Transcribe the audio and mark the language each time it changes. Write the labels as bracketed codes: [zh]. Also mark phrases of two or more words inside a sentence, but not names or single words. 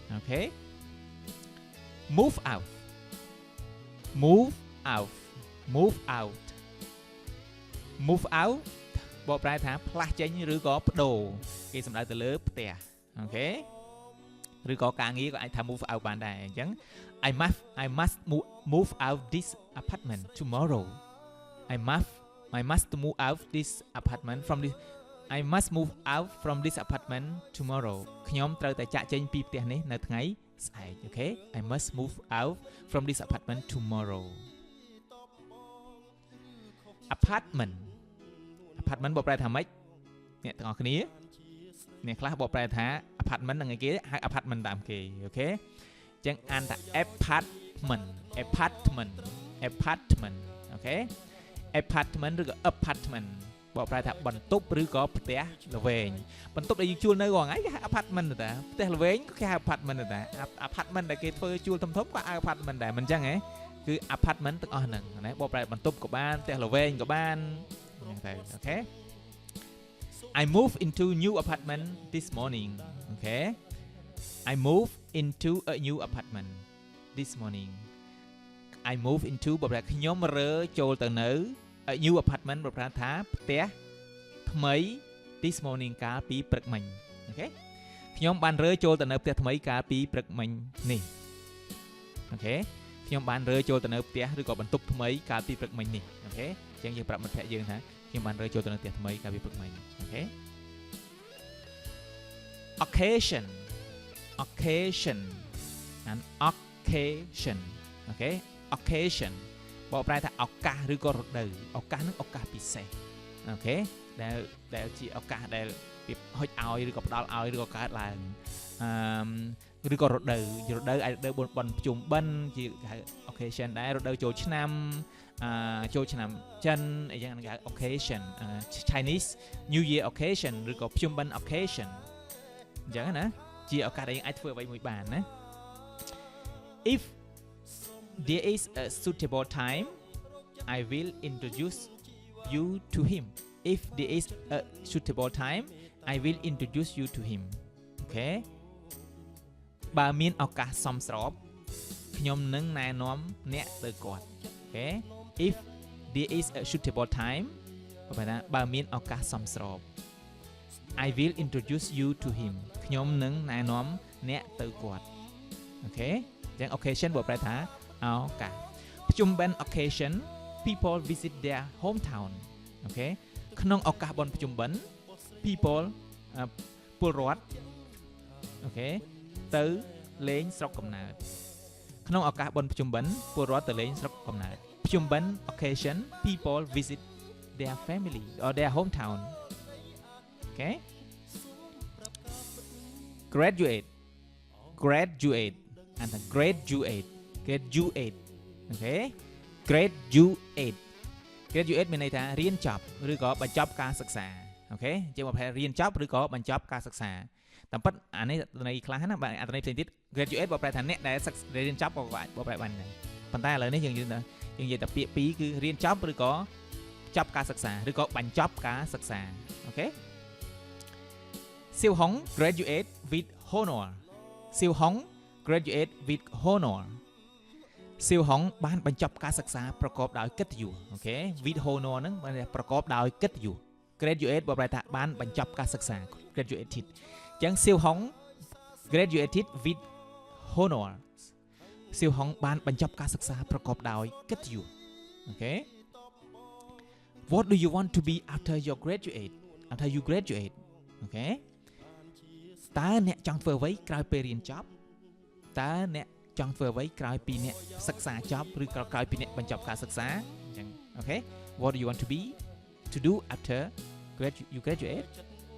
[en] okay move out move out move out move out [km] បកប្រែថាផ្លាស់ចេញឬក៏បដូរ គេសំដៅទៅលើផ្ទះអូខេឬក៏ការងារក៏អាចថា [en] move out [km] បានដែរអញ្ចឹង [en] I must move out this apartment tomorrow I must move out this apartment from this I must move out from this apartment tomorrow [km] ខ្ញុំត្រូវតែចាកចេញពីផ្ទះនេះនៅថ្ងៃស្អែកអូខេ [en] I must move out from this apartment tomorrow [km] apartment បកប្រែថាម៉េចអ្នកទាំងអស់គ្នាអ្នកខ្លះបកប្រែថា apartment ហ្នឹងឯគេហៅ apartment តាមគេអូខេអញ្ចឹងអានថា apartment អូខេ apartment ឬក៏ apartment បកប្រែថាបន្ទប់ឬក៏ផ្ទះល្វែងបន្ទប់ដែលយើងជួលនៅរាល់ថ្ងៃគេហៅ apartment តាផ្ទះល្វែងក៏គេហៅ apartment តា apartment ដែលគេធ្វើជួលធំៗក៏ហៅ apartment ដែរមិនអញ្ចឹ ងហ៎គឺ apartment ទាំងអស់ហ្នឹងណាបកប្រែបន្ទប់ក៏បានផ្ទះល្វែងក៏បានអញ្ចឹងទៅអូខេ [en] I moved into new apartment this morning okay I moved into a new apartment this morning I moved into [km] បកប្រែខ្ញុំរើចូលទៅនៅ [en] a new apartment [km] បកប្រែថាផ្ទះថ្មី [en] this morning [km] កាលពីព្រឹកមិញអូខេខ្ញុំបានរើចូលទៅនៅផ្ទះថ្មីកាលពីព្រឹកមិញនេះអូខេខ្ញុំបានរើចូលទៅនៅផ្ទះឬក៏បន្ទប់ថ្មីកាលពីព្រឹកមិញនេះអូខេអញ្ចឹងយើងប្រាប់មិត្តភក្តិយើងថាខ្ញុំបានរើចូលទៅនៅផ្ទះថ្មីកាលពីព្រឹកមិញអូខេ occasion [en] and occasion [km] អូខេ occasion បកប្រែថាឱកាសឬក៏រដូវឱកាសហ្នឹងឱកាសពិសេសអូខេដែលជាឱកាសដែលវាហុចឲ្យឬក៏ផ្ដល់ឲ្យឬក៏កើតឡើងឬក៏រដូវអាចរដូវបន់ភ្ជុំបិណ្ឌជាហៅ occasion ដែររដូវចូលឆ្នាំចូលឆ្នាំចិនអីយ៉ាងហ្នឹងគេហៅ [en] occasion Chinese New Year occasion [km] ឬក៏ភ្ជុំបិណ្ឌ occasion អញ្ចឹងណាជាឱកាសដែលយើងអាចធ្វើអ្វីមួយបានណា [en] If there is a suitable time I will introduce you to him If there is a suitable time I will introduce you to him [km] អូខេបើមានឱកាសសមស្របខ្ញុំនឹងណែនាំ អ្នកទៅគាត់អូខេ [en] If there is a suitable time [km] បើមានឱកាសសមស្រប [en] I will introduce you to him [km] ខ្ញុំនឹងណែនាំអ្នកទៅគាត់អូខេអញ្ចឹង occasion បើប្រែថាឱកាសភ្ជុំបិណ្ឌ [en] occasion people visit their hometown [km] អូខេក្នុងឱកាសបុណ្យភ្ជុំបិណ្ឌ people ពលរដ្ឋអូខេទៅលេងស្រុកកំណើតក្នុងឱកាសបុណ្យភ្ជុំបិណ្ឌពលរដ្ឋទៅលេងស្រុកកំណើតភ្ជុំបិណ្ឌ [en] occasion people visit their family or their hometown okay graduate and graduate okay graduate [km] មានន័យថារៀនចប់ឬក៏បញ្ចប់ការសិក្សាអូខេអញ្ចឹងមកប្រែរៀនចប់ឬក៏បញ្ចប់ការសិក្សាតាមពិតអានេះន័យខ្លះណាបាទអត្ថន័យផ្សេងទៀត graduate បើប្រែថាអ្នកដែលរៀនចប់ក៏អាច បើប្រែបានដែរប៉ុន្តែឥឡូវនេះយើងនិយាយតែពាក្យពីរគឺរៀនចប់ឬក៏ចប់ការសិក្សាឬក៏បញ្ចប់ការសិក្សាអូខេ Siêu Hong [en] graduate with honor [km] Siêu Hong [en] graduate with honor [km] សៀវហុងបានបញ្ចប់ការសិក្សាប្រកបដោយកិត្តិយសអូខេ [en] with honor [km] ហ្នឹងបានប្រកបដោយកិ ត្តិយស graduate បើប្រែថាបានបញ្ចប់ការសិក្សា graduated អញ្ចឹងសៀវហុង [en] graduated with honor [km] សៀវហុងបានបញ្ចប់ ការសិក្សាប្រកបដោយកិត្តិយសអូខេ [en] What do you want to be after you graduate [km] អូខេតើអ្នកចង់ធ្វើអ្វីក្រោយពេលរៀនចប់តើអ្នកចង់ធ្វើអ្វីក្រោយពីអ្នកសិក្សាចប់ឬក្រោយពីអ្នកបញ្ចប់ការសិក្សាអញ្ចឹងអូខេ [en] What do you want to be to do after you graduate